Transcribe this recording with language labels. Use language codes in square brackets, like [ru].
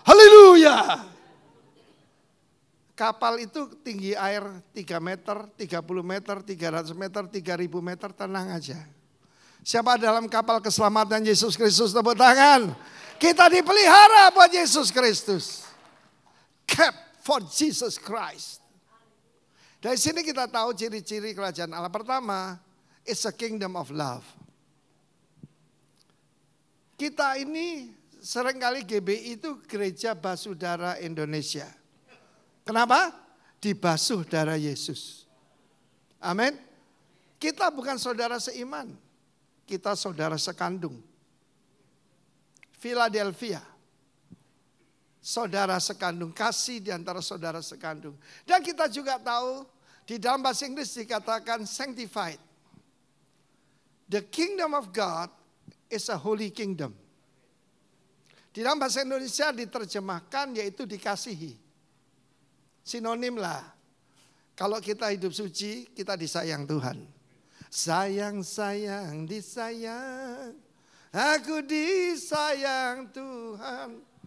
[id] Haleluya! Kapal itu tinggi air 3 meter, 30 meter, 300 meter, 3000 meter, tenang aja. Siapa dalam kapal keselamatan Yesus Kristus, tepuk tangan. Kita dipelihara buat Yesus Kristus. [en] Kept for Jesus Christ. [id] Dari sini kita tahu ciri-ciri kerajaan Allah. Pertama, [en] it's a kingdom of love. [id] Kita ini seringkali GBI itu Gereja Basudara Indonesia. Kenapa? Dibasuh darah Yesus. Amin. Kita bukan saudara seiman. Kita saudara sekandung. Philadelphia. Saudara sekandung, kasih di antara saudara sekandung. Dan kita juga tahu Di dalam bahasa Inggris dikatakan sanctified. [en] The kingdom of God is a holy kingdom. [id] Di dalam bahasa Indonesia diterjemahkan yaitu dikasihi. Sinonim lah. Kalau kita hidup suci, kita disayang Tuhan. Sayang, sayang, disayang. Aku disayang Tuhan.